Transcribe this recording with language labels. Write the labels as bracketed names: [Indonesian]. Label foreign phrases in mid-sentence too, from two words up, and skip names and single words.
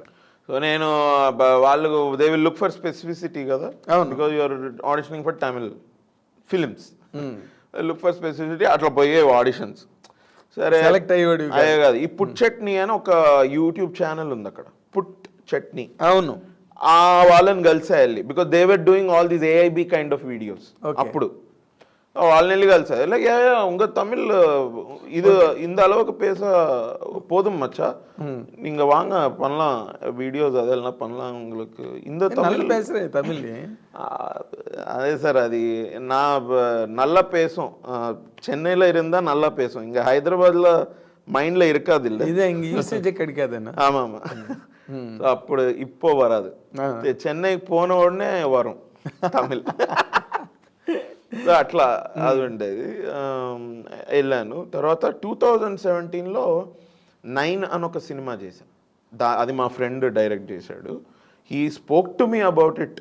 [English] సో [Telugu] నేను వాళ్ళు [English] they will look for specificity కదా, because you're auditioning for Tamil films, look for specificity. [Telugu] అట్లా పోయే ఆడిషన్స్. సరే సెలెక్ట్ అయ్యేవాడు. అదే కాదు, ఈ పుట్ చట్నీ అని ఒక [English] YouTube channel [Telugu] ఉంది అక్కడ, పుట్ చట్నీ. అవును, ఆ వాళ్ళని కలిసా వెళ్ళి, [English] because they were doing all these AIB kind of videos. [Telugu] అప్పుడు వాళ్ళని వెళ్ళి కలిసా [Tamil] இல்லை உங்க தமிழ் இது இந்த அளவுக்கு பேச போதும் மச்சா, நீங்க வாங்க பண்ணலாம் வீடியோஸ், அதெல்லாம் பண்ணலாம் உங்களுக்கு. இந்த தமிழ் பேசுறேன் தமிழ். அதே சார், அது நான் நல்லா பேசும், சென்னையில் இருந்தால் நல்லா பேசும், இங்கே ஹைதராபாத்தில் மைண்டில் இருக்காது. இல்லை இது இங்கே யூசேஜே கிடைக்காது. ஆமாம் ஆமாம், அப்படி இப்போ வராது. [Telugu] చెన్నైకి పోన ఉடனே వరం తమిళ్. అట్లా అది ఉండేది. వెళ్ళాను. తర్వాత 2017లో 9 అని ఒక సినిమా చేశాను. అది మా ఫ్రెండ్ డైరెక్ట్ చేశాడు. [English] he spoke to me about it.